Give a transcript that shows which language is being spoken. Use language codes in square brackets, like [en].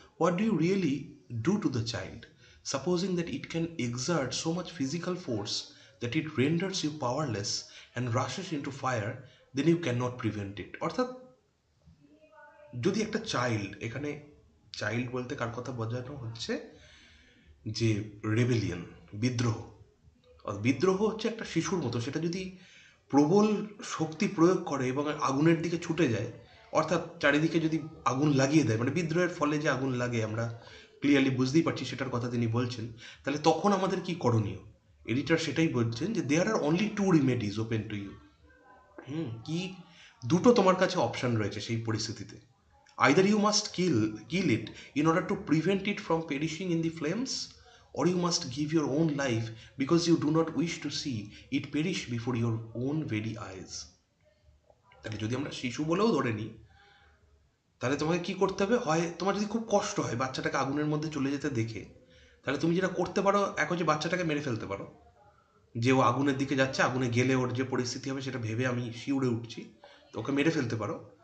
[en] What do you really do to the child? Supposing that it can exert so much physical force that it renders you powerless and rushes into fire, then you cannot prevent it. [bn] অর্থাৎ যদি একটা child, এখানে child বলতে কার কথা বোঝানো হচ্ছে, যে rebellion, বিদ্রোহ। বিদ্রোহ হচ্ছে একটা শিশুর মতো, সেটা যদি প্রবল শক্তি প্রয়োগ করে এবং আগুনের দিকে ছুটে যায়, অর্থাৎ চারিদিকে যদি আগুন লাগিয়ে দেয়, মানে বিদ্রোহের ফলে যে আগুন লাগে আমরা ক্লিয়ারলি বুঝতেই পারছি সেটার কথা তিনি বলছেন, তাহলে তখন আমাদের কি করণীয়? এডিটর সেটাই বলছেন যে [en] There are only two remedies open to you. [bn] কি দুটো তোমার কাছে অপশন রয়েছে সেই পরিস্থিতিতে। [en] Either you must kill it in order to prevent it from perishing in the flames, or you must give your own life because you do not wish to see it perish before your own very eyes. [bn] তাহলে যদি আমরা শিশু বলেও ধরে নিই, তাহলে তোমাকে কি করতে হবে? হয় তোমার যদি খুব কষ্ট হয় বাচ্চাটাকে আগুনের মধ্যে চলে যেতে দেখে, তাহলে তুমি যেটা করতে পারো, এক হচ্ছে বাচ্চাটাকে মেরে ফেলতে পারো, যে ও আগুনের দিকে যাচ্ছে, আগুনে গেলে ওর যে পরিস্থিতি হবে সেটা ভেবে আমি শিউরে উঠছি, তো ওকে মেরে ফেলতে পারো।